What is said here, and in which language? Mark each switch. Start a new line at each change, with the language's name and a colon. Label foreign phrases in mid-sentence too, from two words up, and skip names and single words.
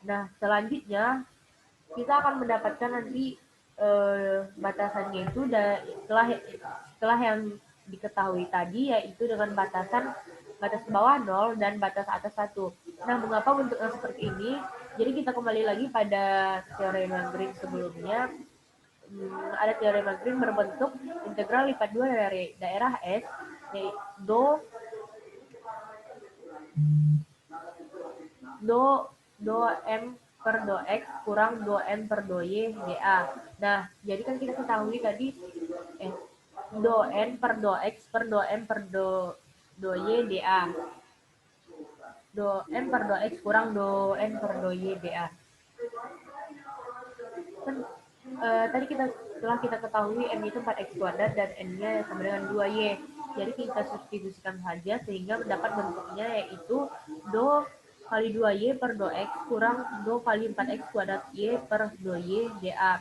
Indonesian: Nah, selanjutnya kita akan mendapatkan nanti batasannya itu setelah yang diketahui tadi yaitu dengan batas bawah 0 dan batas atas 1. Nah, mengapa bentuknya seperti ini? Jadi kita kembali lagi pada teorema Green sebelumnya. Ada teorema Green berbentuk integral lipat 2 dari daerah S do M per do X kurang do N per do Y dA. Nah, jadi kan kita ketahui tadi do N per do X per do M per do Y dA. Do M per do X kurang do N per do Y dA. Kan tadi setelah kita ketahui M itu 4X kuadrat dan N-nya sama dengan 2Y. Jadi kita substitusikan saja sehingga mendapat bentuknya yaitu do kali 2Y per do X kurang do kali 4X kuadrat Y per do Y dA.